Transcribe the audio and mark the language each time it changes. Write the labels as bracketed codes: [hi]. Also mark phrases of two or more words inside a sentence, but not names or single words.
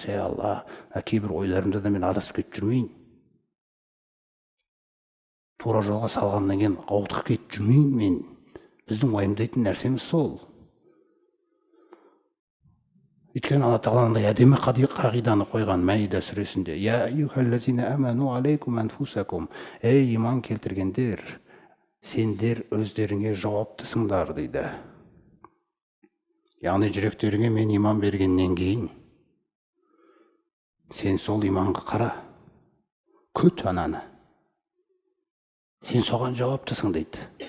[kk] Алла, кейбір ойларымда да мен адасып кетіп жүрмейін. Тура жолға салғаннан кейін ауытқып кетіп жүрмейін мен. Біздің уайымдайтын нәрсеміз сол. Өйткені Алла Тағаланың әдемі қағиданы қойған Мәида сүресінде. [ar] يا أيها الذين آمنوا عليكم أنفسكم. [kk] Ей иман келтіргендер, сендер өздеріңе жауаптысыңдар дейді. Яғни жүректеріңе мен иман бергеннен кейін, сен сол иманға қара, күт ананы. Сен соған жауаптысың дейді.